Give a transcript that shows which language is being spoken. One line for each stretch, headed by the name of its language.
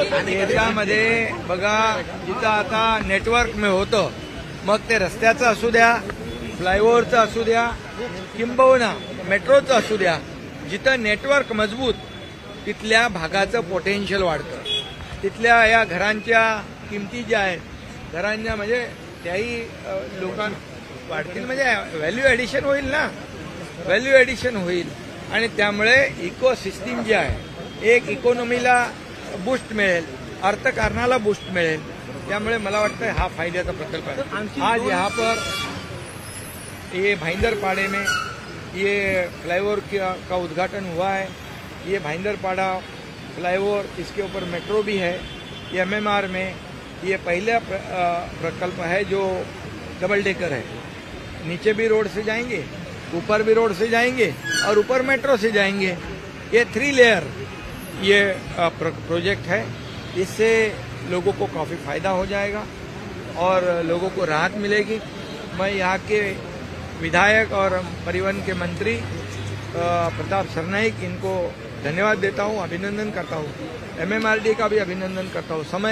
Marathi: याच्यामध्ये बघा जिथं आता नेटवर्क में होतं मग ते रस्त्याचं असू द्या, फ्लायओव्हरचं असू द्या, किंबहुना मेट्रोचं असू द्या, जिथं नेटवर्क मजबूत तिथल्या भागाचं पोटेन्शियल वाढतं, तिथल्या या घरांच्या किमती ज्या आहेत घरांच्या म्हणजे त्याही लोकांना वाढतील म्हणजे व्हॅल्यू ॲडिशन होईल ना, व्हॅल्यू ॲडिशन होईल आणि त्यामुळे इको सिस्टीम जी आहे एक इकॉनॉमीला बूस्ट मिळेल, अर्थकारणाला बूस्ट मिळेल. त्यामुळे मला वाटतं हा फायद्याचा प्रकल्प आहे.
Hindi: आज यहाँ पर ये भाईंदरपाड़े में ये फ्लाईओवर का उद्घाटन हुआ है. ये भाईंदरपाड़ा फ्लाईओवर, इसके ऊपर मेट्रो भी है. ये MMR में ये पहला प्रकल्प है जो डबल डेकर है. नीचे भी रोड से जाएंगे, ऊपर भी रोड से जाएंगे और ऊपर मेट्रो से जाएंगे. ये 3 लेयर ये प्रोजेक्ट है. इससे लोगों को काफ़ी फायदा हो जाएगा और लोगों को राहत मिलेगी. मैं यहाँ के विधायक और परिवहन के मंत्री प्रताप सरनाईक, इनको धन्यवाद देता हूँ, अभिनंदन करता हूँ. MMRD का भी अभिनंदन करता हूँ.